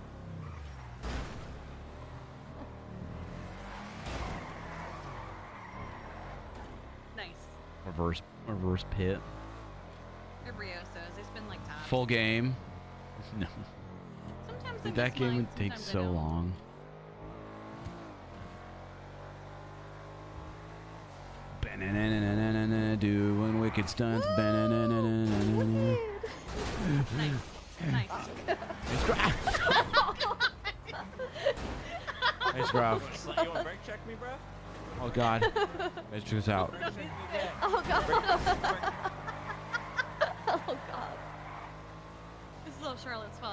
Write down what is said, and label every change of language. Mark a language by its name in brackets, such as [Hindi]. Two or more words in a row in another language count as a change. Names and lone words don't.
[English] Nice. Reverse pit. They're Briosos. They spin like tops. Full game. No. Sometimes I Dude, that miss game mine, would take sometimes I so don't. long. Ba-na-na-na-na-na-na, doing wicked stunts. Ba-na-na-na-na-na-na. Nice. Hey, Scruff. You want to brake check me, bro? Oh, God. Let's check this out. Oh god. Oh god. This is all Charlotte's fault.